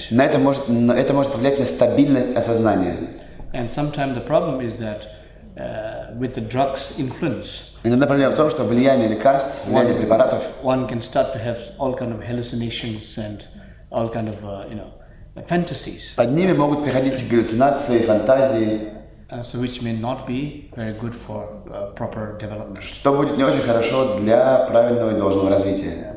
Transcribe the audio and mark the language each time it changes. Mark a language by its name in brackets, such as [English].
[Russian] Это может повлиять на стабильность осознания. [English] And sometimes the problem is that with the drugs influence. [Russian] Иногда проблема в том, что влияние лекарств, влияние препаратов. [English] One can start to have all kind of hallucinations and all kind of fantasies. [Russian] Под ними могут приходить галлюцинации, фантазии. [English] So which may not be very good for proper development. [Russian] Что будет не очень хорошо для правильного и должного развития.